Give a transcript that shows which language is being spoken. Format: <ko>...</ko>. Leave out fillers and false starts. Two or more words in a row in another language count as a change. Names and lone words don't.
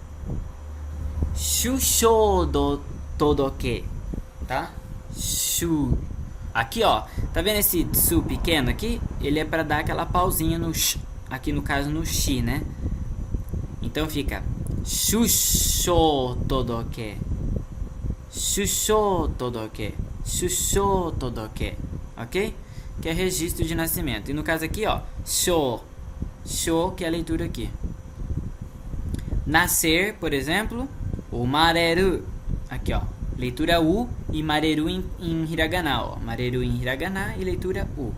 <ja>しゅっしょう ど とどけ, tá?</ja> <pt>Shu. Aqui, ó, tá vendo esse tsu pequeno aqui? Ele é para dar aquela pausinha no sh, aqui no caso no shi, né? Então fica</pt> <ja>しゅっしょう とどけ、 しゅっしょう とどけ. しゅっしょう とどけ.</ja> <pt>Ok? Que é registro de nascimento. E no caso aqui, ó, sho. Sho, que é a leitura aqui. Nascer, por exemplo, o mareru. Aqui, ó. Leitura U e mareru em hiragana, ó. Mareru em hiragana e leitura U.</pt>